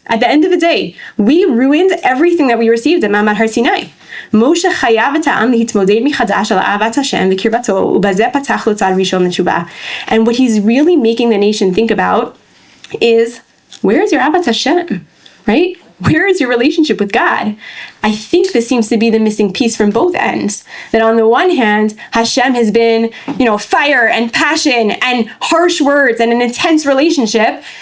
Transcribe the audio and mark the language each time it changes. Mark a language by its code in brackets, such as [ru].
[en] At the end of the day, we ruined everything that we received at Ma'amad Har Sinai. [he] Moshe chayav et ha'am להתמודד מחדש על אהבת Hashem וקרבתו, ובזה פתח לו צעד ראשון לתשובה. [en] And what he's really making the nation think about is, where is your ahavat Hashem? Right? Where is your relationship with God? I think this seems to be the missing piece from both ends. That on the one hand, Hashem has been, fire and passion and harsh words and an intense relationship.